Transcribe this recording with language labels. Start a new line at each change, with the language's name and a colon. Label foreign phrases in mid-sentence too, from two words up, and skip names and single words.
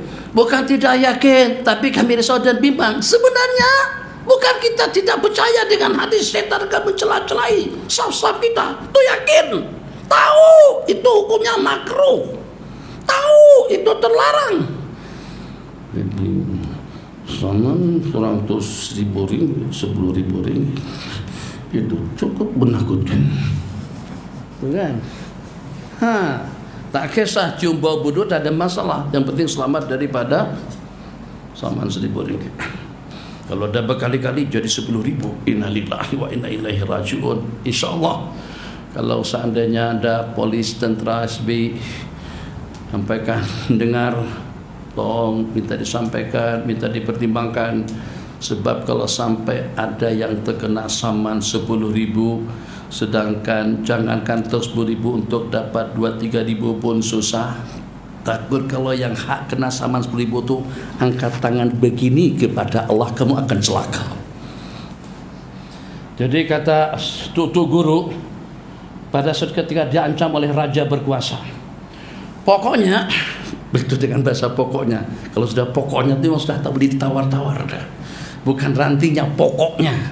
Malay: Bukan tidak yakin, tapi kami risau dan bimbang. Sebenarnya bukan kita tidak percaya dengan hadis setan akan mencela-celai saf-saf kita. Itu yakin. Tahu itu hukumnya makruh. Tahu itu terlarang. Jadi saman 100.000 ringgit, 10.000 ringgit itu cukup menakutkan. Bukan? Tak kisah cium bau budu, tak ada masalah. Yang penting selamat daripada saman 1.000 ringgit. Kalau dah berkali-kali jadi 10.000,
Arabic: إنا لله وإنا إليه راجعون. إن شاء الله
Malay: kalau seandainya ada polis, tentera, SB sampaikan, dengar, tolong minta disampaikan, minta dipertimbangkan. Sebab kalau sampai ada yang terkena saman 10.000, sedangkan jangankan 10.000 untuk dapat 2-3 ribu pun susah. Takut kalau yang hak kena saman 10.000 tu angkat tangan begini kepada Allah, kamu akan celaka. Jadi kata tutu guru pada saat ketika diancam oleh raja berkuasa, pokoknya begitu dengan bahasa pokoknya. Kalau sudah pokoknya itu sudah tak boleh ditawar-tawar dah. Bukan rantingnya, pokoknya.